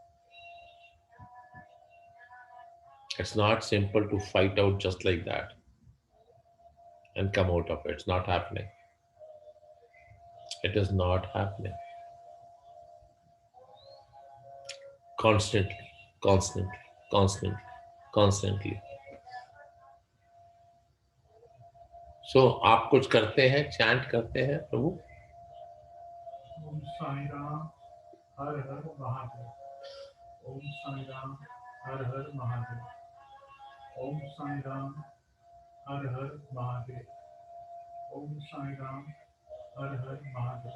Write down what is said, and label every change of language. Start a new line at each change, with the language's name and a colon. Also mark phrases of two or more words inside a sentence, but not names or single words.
English: It's not simple to fight out just like that and come out of it. It's not happening. It is not happening. Constantly, constantly, constantly, constantly.
Hindi: So आप कुछ करते हैं, चैंट करते हैं प्रभु? ॐ साई राम, हर हर महादेव. ॐ साई राम, हर हर महादेव. ॐ साई राम, हर हर महादेव. ॐ साई राम, हर हर महादेव.